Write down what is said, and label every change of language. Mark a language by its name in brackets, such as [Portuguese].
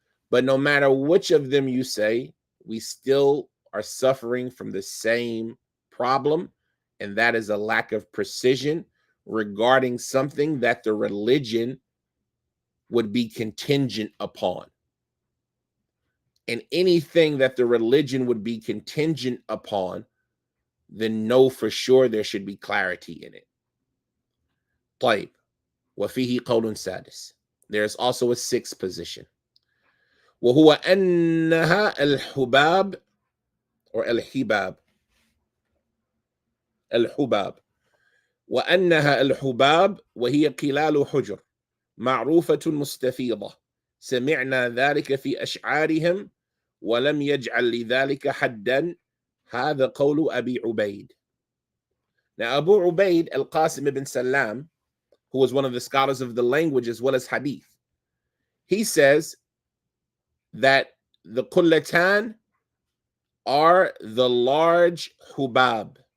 [English] But no matter which of them you say, we still are suffering from the same problem, and that is a lack of precision regarding something that the religion would be contingent upon. And anything that the religion would be contingent upon, then know for sure there should be clarity in it. [Arabic] طيب. وفيه قول سادس. [English] There's also a sixth position. [Arabic] وهو أنها الحباب [English] or [Arabic] الحباب وأنها الحباب وهي قلال حجر معروفة مستفيضة سمعنا ذلك في أشعارهم ولم يجعل لذلك حدا هذا قول أبي عبيد. [English] Now Abu Ubaid al-Qasim ibn Salam, who was one of the scholars of the language as well as hadith, he says that the qullatan are the large hubab.